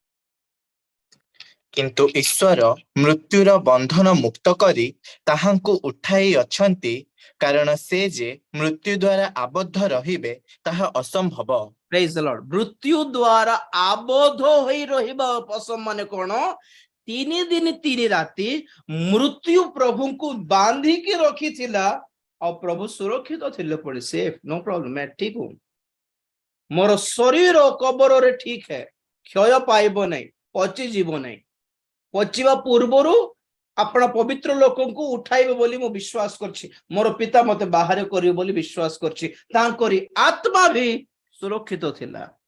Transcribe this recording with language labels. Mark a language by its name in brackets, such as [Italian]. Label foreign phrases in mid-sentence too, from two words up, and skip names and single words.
[Odia] କିନ୍ତୁ ଈଶ୍ୱର ମୃତ୍ୟୁର ବନ୍ଧନ ମୁକ୍ତ କରି ତାହାଙ୍କୁ ଉଠାଇ ଅଛନ୍ତି କାରଣ ସେ ଯେ ମୃତ୍ୟୁ ଦ୍ୱାରା ଆବଦ୍ଧ ରହିବେ ତାହା ଅସମ୍ଭବ [English] Praise the Lord [Odia] ମୃତ୍ୟୁ ଦ୍ୱାରା ଆବଦ୍ଧ ହୋଇ ରହିବା ଅସମ୍ଭବ ମାନେ କଣ 3 ଦିନ 3 ରାତି ମୃତ୍ୟୁ ପ୍ରଭୁଙ୍କୁ ବାନ୍ଧିକି ରଖିଥିଲା ଆଉ ପ୍ରଭୁ ସୁରକ୍ଷିତ ଥିଲେ ପଡି ସେଫ୍ [English] no problem [Hindi] मैं ठीक हूं [Odia] ମୋର ଶରୀର କବରରେ [Hindi] ठीक है [Odia] କ୍ଷୟ ପାଇବ ନାହିଁ ପଚି ଯିବ ନାହିଁ ପଚିବା ପୂର୍ବରୁ ଆପଣ ପବିତ୍ର ଲୋକଙ୍କୁ ଉଠାଇବେ ବୋଲି ମୁଁ ବିଶ୍ୱାସ କରୁଛି ମୋର ପିତା ମତେ ବାହାରେ କରିବେ ବୋଲି ବିଶ୍ୱାସ କରୁଛି ତାଙ୍କରି ଆତ୍ମା ବି ସୁରକ୍ଷିତ ଥିଲା